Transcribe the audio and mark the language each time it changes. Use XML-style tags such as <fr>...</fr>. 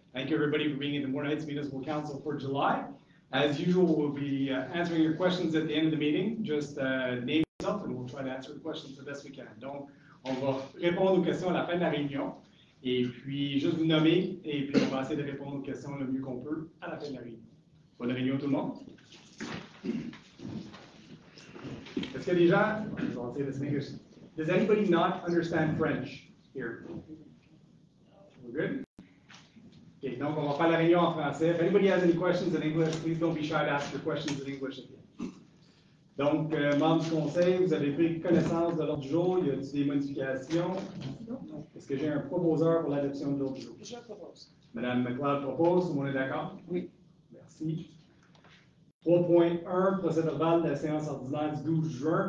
<en>Thank you everybody for being in the Mornites Municipal Council for July. As usual, we'll be answering your questions at the end of the meeting. Just name yourself and we'll try to answer the questions the best we can.</en> <fr>Donc, on va répondre aux questions à la fin de la réunion. Et puis, juste vous nommer et puis on va essayer de répondre aux questions le mieux qu'on peut à la fin de la réunion. Bonne réunion tout le monde. Est-ce qu'il y a des gens,</fr> <en>I'll say this in English, does anybody not understand French here? We're good?</en> <fr>Okay, donc on va faire la réunion en français.</fr> <en>If anybody has any questions in English, please don't be shy to ask your questions in English again.</en> <fr>Donc, membres du conseil, vous avez pris connaissance de l'ordre du jour. Y a-t-il des modifications? Non. Est-ce que j'ai un proposeur pour l'adoption de l'ordre du jour? Je propose. Madame McLeod propose, tout le monde est d'accord? Oui. Merci. 3.1, procès-verbal de la séance ordinaire du 12 juin.</fr>